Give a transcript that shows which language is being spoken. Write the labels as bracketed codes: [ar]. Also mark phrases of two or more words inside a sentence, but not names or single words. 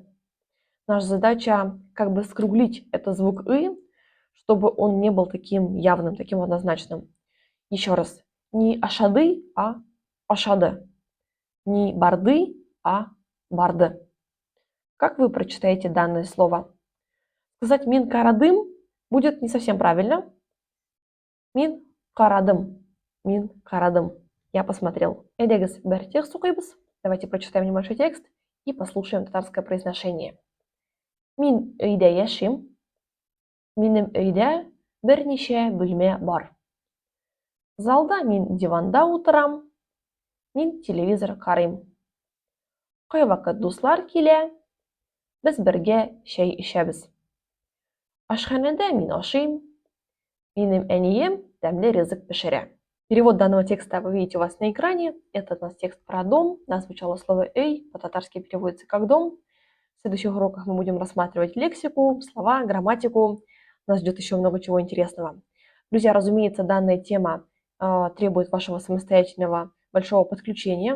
[ru] Наша задача как бы скруглить этот звук «ы», чтобы он не был таким явным, таким однозначным. Еще раз. Не «ашады», а «ашаде». Не «барды», а «барде». Как вы прочитаете данное слово? Сказать [tt] «мин карадым» [ru] будет не совсем правильно. [tt] Мин карадым. Мин карадым. [ru] Я посмотрел. Эдегес бертих сукайбус. Давайте прочитаем небольшой текст и послушаем татарское произношение. [tt] Мин өйдә яшим. Минем өйдә берничә бүлмә бар. Залда мин диванда утырам. Мин телевизор карыйм. Кайвакыт дуслар килә. Без бергә чәй эчәбез. Ашханәдә мин ашыйм. Минем әнием тәмле ризык пешерә. [ru] Перевод данного текста вы видите у вас на экране. Это у нас текст про дом. Да, звучало слово «эй», по-татарски переводится как «дом». В следующих уроках мы будем рассматривать лексику, слова, грамматику. Нас ждет еще много чего интересного. Друзья, разумеется, данная тема требует вашего самостоятельного большого подключения.